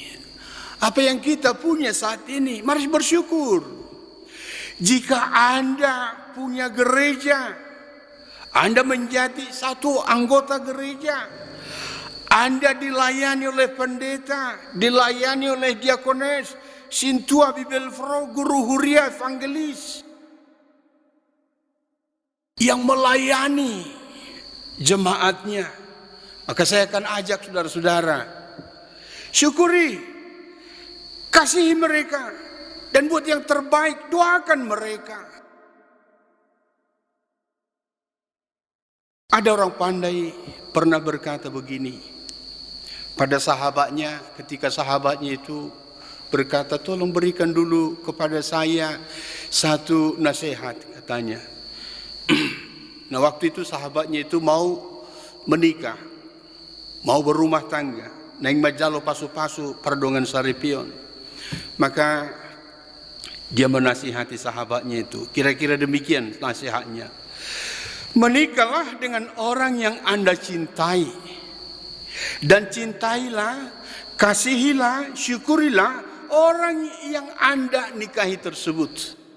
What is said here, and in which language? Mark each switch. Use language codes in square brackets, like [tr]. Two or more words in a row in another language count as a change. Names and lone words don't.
[id] Apa yang kita punya saat ini? Mari bersyukur. Jika Anda punya gereja, Anda menjadi satu anggota gereja, Anda dilayani oleh pendeta, dilayani oleh diakones, sintua bibelfro, [bbc] guru huria, [id] evangelis, yang melayani jemaatnya, maka saya akan ajak saudara-saudara, syukuri, kasihi mereka, dan buat yang terbaik, doakan mereka. Ada orang pandai pernah berkata begini pada sahabatnya, ketika sahabatnya itu berkata, tolong berikan dulu kepada saya satu nasihat, katanya. Nah, waktu itu sahabatnya itu mau menikah, mau berumah tangga, naik [bbc] majalo pasu-pasu perdongan saripion. [id] Maka dia menasihati sahabatnya itu, kira-kira demikian nasihatnya. Menikahlah dengan orang yang Anda cintai, dan cintailah, kasihilah, syukurilah orang yang Anda nikahi tersebut.